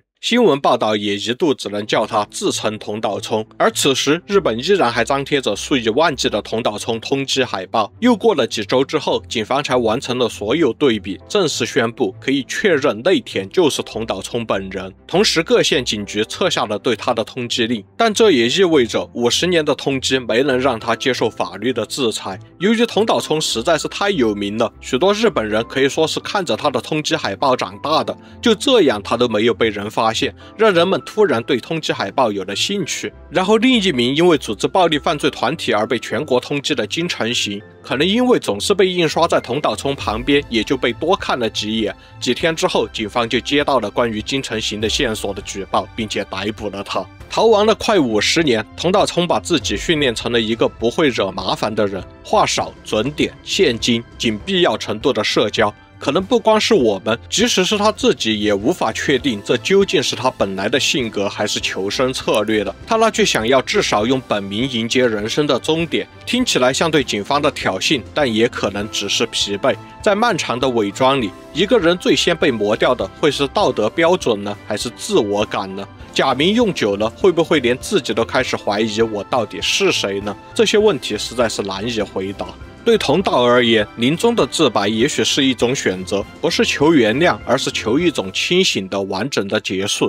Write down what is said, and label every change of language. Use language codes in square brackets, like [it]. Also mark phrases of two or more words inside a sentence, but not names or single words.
[zh] 新聞報道也一度只能叫他自稱桐島聰，而此時日本依然還張貼着數以萬計的桐島聰通緝海報。又過了幾周之後，警方才完成了所有對比，正式宣布可以確認內田就是桐島聰本人。同時，各縣警局撤下了對他的通缉令，但這也意味着50年的通緝沒能讓他接受法律的制裁。由於桐島聰實在是太有名了，許多日本人可以說是看着他的通緝海報長大的，就這樣他都沒有被人發现，讓人們突然對通緝海報有了興趣。然後另一名因為組織暴力犯罪團體而被全國通緝的金城行，可能因為總是被印刷在桐島聰旁邊，也就被多看了幾眼。幾天之後，警方就接到了關於金城行的線索的舉報，並且逮捕了他。逃亡了快50年，桐島聰把自己訓練成了一個不會惹麻煩的人，話少、準點、現金，僅必要程度的社交。可能不光是我們，即使是他自己也無法確定這究竟是他本來的性格還是求生策略的。他那句想要至少用本名迎接人生的終點，聽起來像對警方的挑釁，但也可能只是疲憊。在漫長的偽裝裡，一個人最先被磨掉的會是道德標準呢，還是自我感呢？假名用久了，會不會連自己都開始懷疑我到底是誰呢？這些問題實在是難以回答。對桐島而言，臨終的自白也許是一種選擇，不是求原諒，而是求一種清醒的完整的結束。